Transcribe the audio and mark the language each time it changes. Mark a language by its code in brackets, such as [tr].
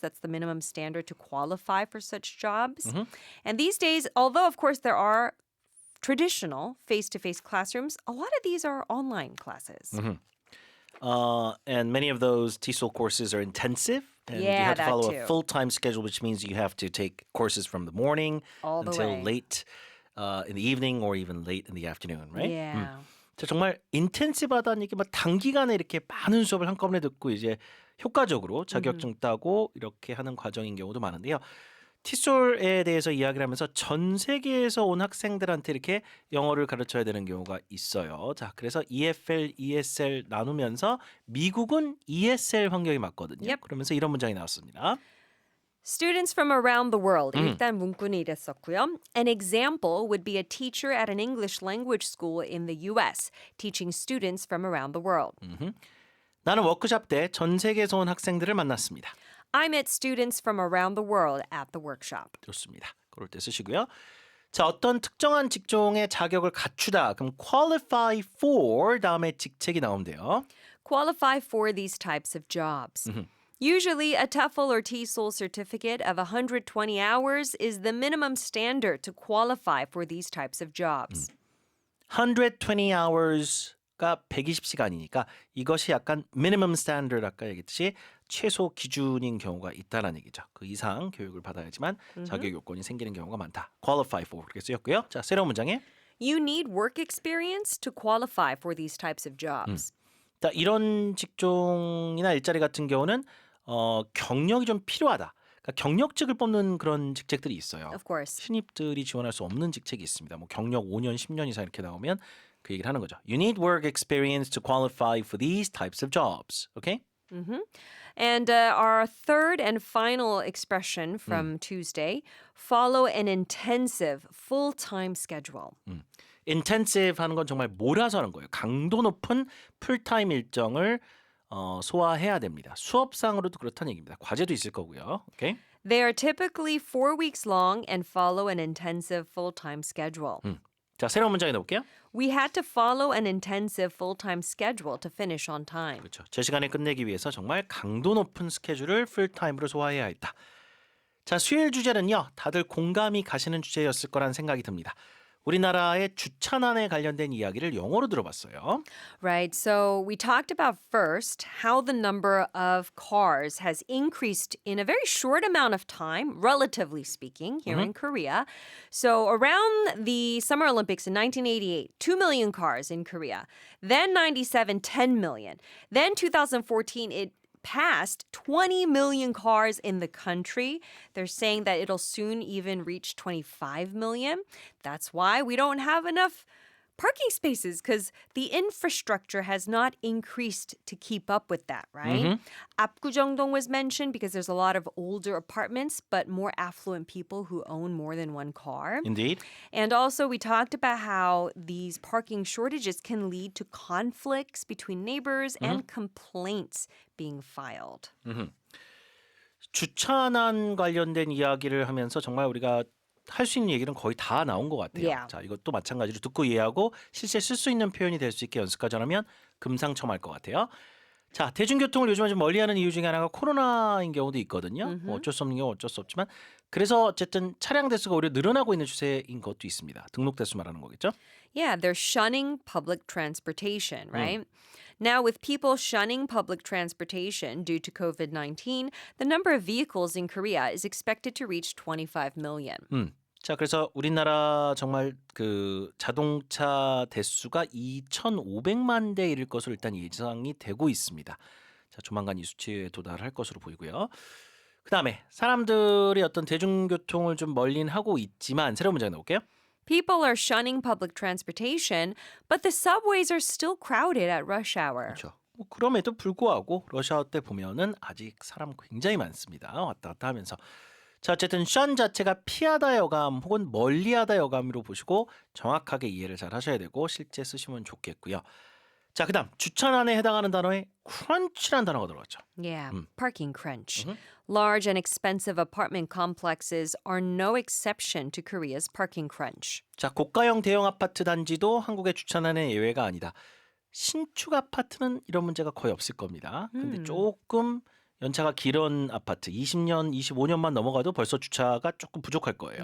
[en] That's the minimum standard to qualify for such jobs. And these days, although, of course, there are traditional face-to-face classrooms, a lot of these are online classes. And many of those TESOL courses are intensive. And you Yeah, have to that follow too. a full-time schedule, which means you have to take courses from the morning All the until way. late in the evening or even late in the afternoon, right? Yeah. [ko] 자, 정말 인텐시브하다는 얘기 막 단기간에 이렇게 많은 수업을 한꺼번에 듣고 이제 효과적으로 자격증 따고 이렇게 하는 과정인 경우도 많은데요. 티솔에 대해서 이야기를 하면서 전 세계에서 온 학생들한테 이렇게 영어를 가르쳐야 되는 경우가 있어요. 자, 그래서 EFL, ESL 나누면서 미국은 ESL 환경이 맞거든요. [en] Yep. [ko] 그러면서 이런 문장이 나왔습니다. [en] Students from around the world. [ko] 일단 문구는 이랬었고요. [en] An example would be a teacher at an English language school in the US, teaching students from around the world. [ko] 나는 워크숍 때 전 세계에서 온 학생들을 만났습니다. [en] I met students from around the world at the workshop. [ko] 좋습니다. 그럴 때 쓰시고요. 자, 어떤 특정한 직종의 자격을 갖추다. 그럼 qualify for 다음에 직책이 나오는데요. [en] Qualify for these types of jobs. Usually, a TEFL or TSOL certificate of 120 hours is the minimum standard to qualify for these types of jobs. 120 hours [ko] 가 120시간이니까 이것이 약간 [en] minimum standard [ko] 아까 얘기했듯이 최소 기준인 경우가 있다는 얘기죠. 그 이상 교육을 받아야지만 자격 요건이 생기는 경우가 많다. qualify for 그렇게 쓰였고요. 자, 새로운 문장에 [en] You need work experience to qualify for these types of jobs. [ko] 자, 이런 직종이나 일자리 같은 경우는 경력이 좀 필요하다. 그러니까 경력직을 뽑는 그런 직책들이 있어요. [en] Of course. [ko] 신입들이 지원할 수 없는 직책이 있습니다. 뭐 경력 5년, 10년 이상 이렇게 나오면 그 얘기를 하는 거죠. [en] You need work experience to qualify for these types of jobs. Okay? And our third and final expression from Tuesday, follow an intensive full-time schedule. [ko] intensive 하는 건 정말 몰아서 하는 거예요. 강도 높은 풀타임 일정을 소화해야 됩니다. 수업상으로도 그렇다는 얘기입니다. 과제도 있을 거고요. 오케이? [en] They are typically 4 weeks long and follow an intensive full-time schedule. [ko] 자, 새로운 문장에 넣을게요. [en] We had to follow an intensive full-time schedule to finish on time. [ko] 그렇죠. 제 시간에 끝내기 위해서 정말 강도 높은 스케줄을 풀타임으로 소화해야 했다. 자, 수요일 주제는요. 다들 공감이 가시는 주제였을 거란 생각이 듭니다. 우리나라의 주차난에 관련된 이야기를 영어로 들어봤어요. [en] Right. So we talked about first how the number of cars has increased in a very short amount of time, relatively speaking, here in Korea. So around the Summer Olympics in 1988, 2 million cars in Korea. Then 97, 10 million. Then 2014, it passed 20 million cars in the country. They're saying that it'll soon even reach 25 million. That's why we don't have enough parking spaces because the infrastructure has not increased to keep up with that, right? Apgujeongdong was mentioned because there's a lot of older apartments, but more affluent people who own more than one car. Indeed. And also, we talked about how these parking shortages can lead to conflicts between neighbors and complaints being filed. [ko] 주차난 관련된 이야기를 하면서 정말 우리가 할 수 있는 얘기는 거의 다 나온 것 같아요. [en] Yeah. [ko] 자, 이것도 마찬가지로 듣고 이해하고 실제 쓸 수 있는 표현이 될 수 있게 연습까지 하면 금상첨화할 것 같아요. 자, 대중교통을 요즘에 좀 멀리하는 이유 중에 하나가 코로나인 경우도 있거든요. 뭐 어쩔 수 없는 경우 어쩔 수 없지만 그래서 어쨌든 차량 대수가 오히려 늘어나고 있는 추세인 것도 있습니다. 등록 대수 말하는 거겠죠? [en] Yeah, they're shunning public transportation, right? Now, with people shunning public transportation due to COVID-19, the number of vehicles in Korea is expected to reach 25 million. [ko] 자, 그래서 우리나라 정말 그 자동차 대수가 2,500만 대 이를 것으로 일단 예상이 되고 있습니다. 자, 조만간 이 수치에 도달할 것으로 보이고요. 그다음에 사람들이 어떤 대중교통을 좀 멀린 하고 있지만 새로운 문장 나올게요. [en] People are shunning public transportation, but the subways are still crowded at rush hour. [ko] 그렇죠. 뭐 그럼에도 불구하고 러시아 때 보면은 아직 사람 굉장히 많습니다. 왔다 갔다 하면서. 자, 어쨌든 shun 자체가 피하다 여감 혹은 멀리하다 여감으로 보시고 정확하게 이해를 잘 하셔야 되고 실제 쓰시면 좋겠고요. 자, 그다음 주차난에 해당하는 단어에 crunch라는 단어가 들어갔죠. [en] Yeah, parking crunch. Mhm. Large and expensive apartment complexes are no exception to Korea's parking crunch. [ko] 자, 고가형 대형 아파트 단지도 한국의 주차난의 예외가 아니다. 신축 아파트는 이런 문제가 거의 없을 겁니다. 근데 조금 연차가 길은 아파트 20년, 25년만 넘어가도 벌써 주차가 조금 부족할 거예요.